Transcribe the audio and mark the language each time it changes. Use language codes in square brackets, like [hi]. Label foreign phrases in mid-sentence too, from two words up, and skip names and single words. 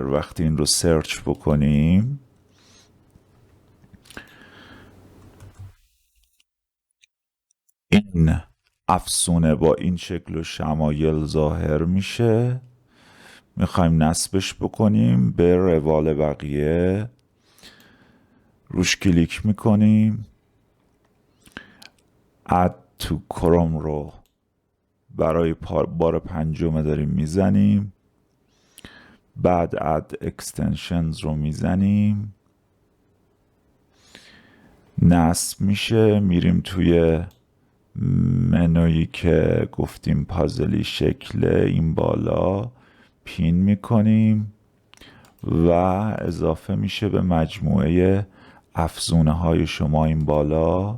[fa] وقتی این رو سرچ بکنیم این افسونه با این شکل و شمایل ظاهر میشه. میخوایم نصبش بکنیم به روال بقیه، روش کلیک میکنیم، [en] add to chrome [fa] رو برای بار 5 داریم میزنیم، بعد [en] add extensions [fa] رو میزنیم، نصب میشه. میریم توی منویی که گفتیم پازلی شکل این بالا پین میکنیم و اضافه میشه به مجموعه افزونه های شما این بالا.